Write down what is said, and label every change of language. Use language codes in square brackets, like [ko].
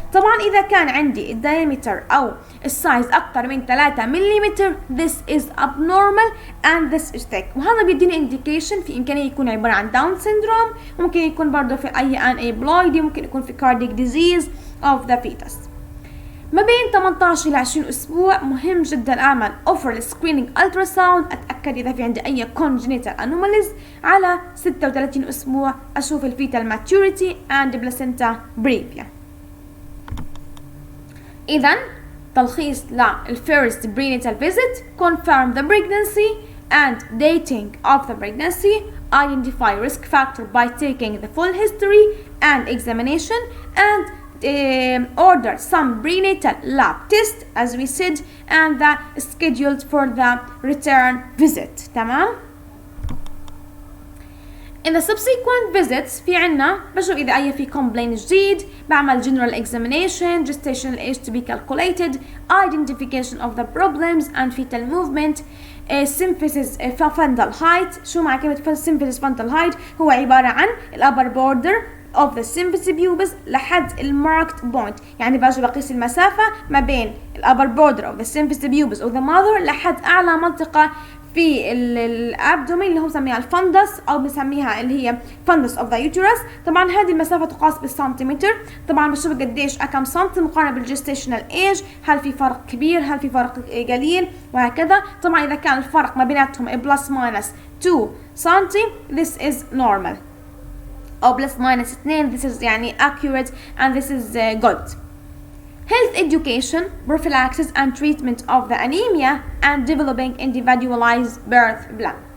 [ar] طبعا إذا كان عندي diameter أو السايز أكثر من 3 ملم [en] this is abnormal and this is thick، [ar] وهذا بيديني indication في إمكانية يكون عبارة عن داون syndrome، ممكن يكون برضه في أي aneuploidy، ممكن يكون في [en] cardiac disease of the fetus. [ar] ما بين 18 إلى 20 أسبوع مهم جدا أعمل offer screening ultrasound أتأكد إذا في عندي أي congenital anomalies. على 36 أسبوع أشوف الفيتال maturity and placenta previa. [en] إذا تلخيص للfirst prenatal visit: confirm the pregnancy and dating of the pregnancy, identify risk factor by taking the full history and examination, and order some prenatal lab test as we said, and the scheduled for the return visit. [ar] تمام. [en] In the subsequent visits [ar] في عنا بشوف إذا أي في [en] complaint جديد، بعمل general examination, gestational age to be calculated, identification of the problems and fetal movement, symphysis fundal height. [ar] شو مع كلمة symphysis fundal height؟ هو عبارة عن [en] upper border of the symphysis pubis لحد marked point، يعني باجي بقيس المسافة ما بين upper border of the symphysis pubis of the mother [ar] لحد أعلى منطقة في الابدومين اللي هو بنسميها الفندس او بنسميها اللي هي فندس اوف ذا يوتيرس. طبعا هذه المسافه تقاس بالسنتيمتر. طبعا بشوف قديش كم سنتي مقارنه بالجستيشنال ايج، هل في فرق كبير، هل في فرق قليل، وهكذا. طبعا اذا كان الفرق ما بيناتهم بلس ماينس 2 سنتي [en] this is normal، [ar] او بلس ماينس 2 this is يعني [en] accurate and this is good. Health education, prophylaxis and treatment of the anemia, and developing individualized birth plan.